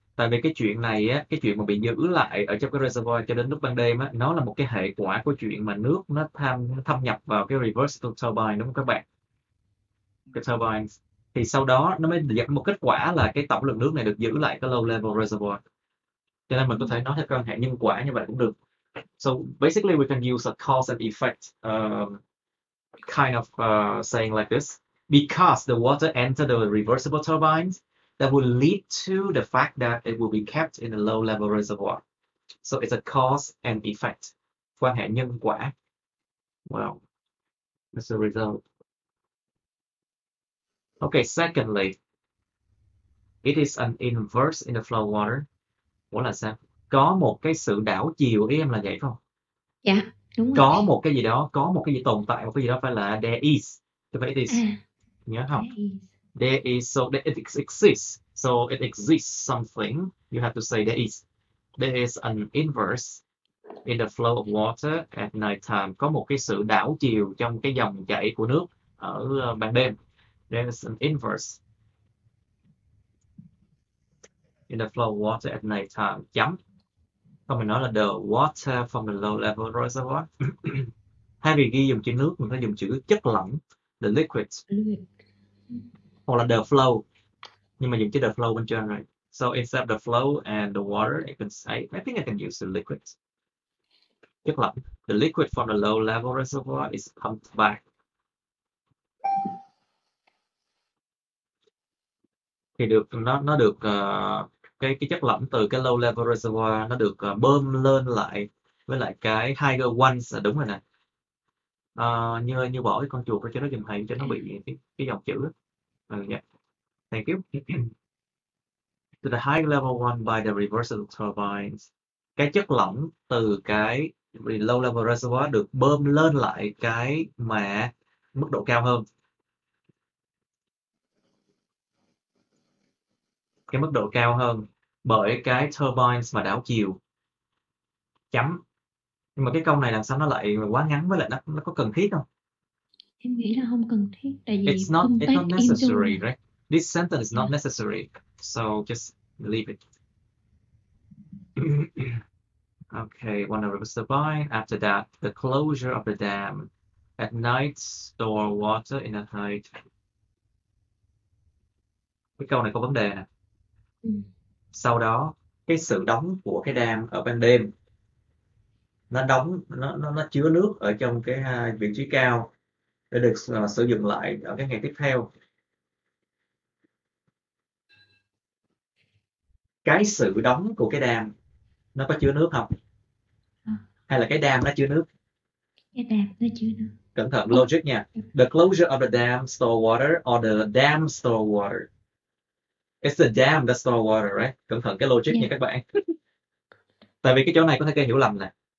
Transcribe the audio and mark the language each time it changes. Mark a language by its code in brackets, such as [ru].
[vi] Tại vì cái chuyện này á, cái chuyện mà bị giữ lại ở trong cái reservoir cho đến lúc ban đêm á, nó là một cái hệ quả của chuyện mà nước nó thâm nhập vào cái reversible turbine, đúng không các bạn? Cái turbine thì sau đó nó mới dẫn một kết quả là cái tổng lượng nước này được giữ lại cái low level reservoir. Cho nên mình có thể nói theo quan hệ nhân quả như vậy cũng được. [en] So basically we can use a cause and effect kind of saying like this. Because the water entered the reversible turbines, that will lead to the fact that it will be kept in a low level reservoir. So it's a cause and effect. [vi] Quan hệ nhân quả. [en] Well, that's the result. Okay, secondly, It is an inverse in the flow of water. [vi] Ủa là sao? Có một cái sự đảo chiều, ý em là vậy không? Dạ, đúng rồi. Có một cái gì đó, có một cái gì tồn tại, một cái gì đó, phải là [en] there is. [vi] Chứ phải [en] it is. [vi] Nhớ không? [en] There is. There is, so that it exists. So it exists something. You have to say there is. There is an inverse in the flow of water at night time. [vi] Có một cái sự đảo chiều trong cái dòng chảy của nước ở ban đêm. [en] There is an inverse in the flow of water at night time. [vi] Chấm. Không, mình nói là [en] the water from the low level reservoir. [vi] Thay vì ghi dùng chữ nước, mình phải dùng chữ chất lỏng, [en] the liquid, [vi] hoặc là [en] the flow, [vi] nhưng mà dùng chữ the flow bên trên rồi. [en] So instead of the flow and the water, I can say, I think I can use the liquid. [vi] Chất lỏng. [en] The liquid from the low level reservoir is pumped back. [vi] Thì nó được cái chất lỏng từ cái low level reservoir nó được bơm lên lại với lại cái [en] higher ones, [vi] đúng rồi nè. Như bỏ cái con chuột ra cho nó dùm thầy, cho nó bị cái dòng chữ. [en] Yeah. Thank you. To the high level one by the reversible turbines. [vi] Cái chất lỏng từ cái low level reservoir được bơm lên lại cái mà mức độ cao hơn. Cái mức độ cao hơn bởi cái turbines mà đảo chiều. Chấm. Nhưng mà cái câu này làm sao nó lại quá ngắn, với lại nó có cần thiết không? Em nghĩ là không cần thiết, tại vì [en] It's not contact necessary, into... right? This sentence is not necessary, so just leave it. Okay, one of the turbine. After that, the closure of the dam. At night, store water in at night. [vi] Cái câu này có vấn đề nè. Sau đó, cái sự đóng của cái dam ở ban đêm, nó chứa nước ở trong cái vị trí cao để được sử dụng lại ở cái ngày tiếp theo. Cái sự đóng của cái dam nó có chứa nước không? Hay là cái dam nó chứa nước? Cái dam nó chứa nước. Cẩn thận, logic nha. [en] The closure of the dam store water or the dam store water? It's the dam that store water, right? [vi] Cẩn thận cái logic nha các bạn. Tại vì cái chỗ này có thể gây hiểu lầm nè.